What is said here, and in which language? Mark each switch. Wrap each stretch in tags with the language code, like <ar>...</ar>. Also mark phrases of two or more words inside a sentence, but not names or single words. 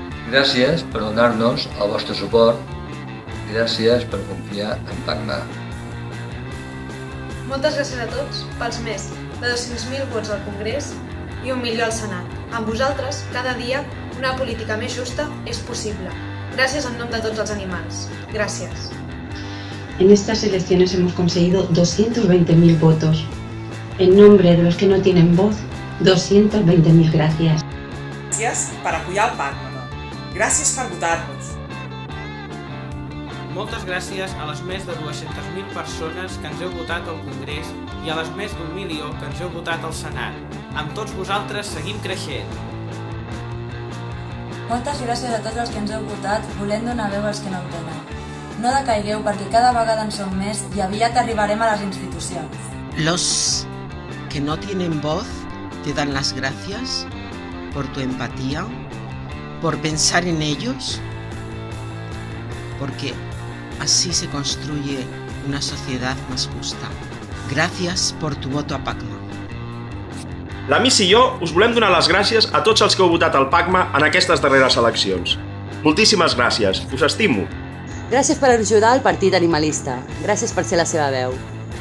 <ca>Gràcies per donar-nos el vostre suport. Gràcies per confiar en PACMA. Moltes gràcies a tots pels més de 200.000 vots al Congrés i 1 milió al Senat. Amb vosaltres, cada dia, una política més justa és possible. Gràcies en nom de tots els animals. Gràcies.</ca> <es>En estas elecciones hemos conseguido 220.000 votos. En nombre de los que no tienen voz, 220.000 gracias.</es> <ca>Gràcies per apoyar el PACMA. Gràcies per votar-nos. Moltes gràcies a les més de 200.000 persones que ens heu votat al Congrés i a les més d'1 milió que ens heu votat al Senat. Amb tots vosaltres seguim creixent. Moltes gràcies a tots els que ens heu votat volent donar veu als que no en tenen. No decaigueu perquè cada vegada en som més i aviat arribarem a les institucions.</ca> <es>Los que no tienen voz te dan las gracias por tu empatía, por pensar en ellos, porque así se construye una sociedad más justa. Gracias por tu voto a PACMA.</es> <ca>La Miss i jo us volem donar les gràcies a tots els que heu votat al PACMA en aquestes darreres eleccions. Moltíssimes gràcies, us estimo. Gràcies per ajudar el Partit Animalista. Gràcies per ser la seva veu.</ca>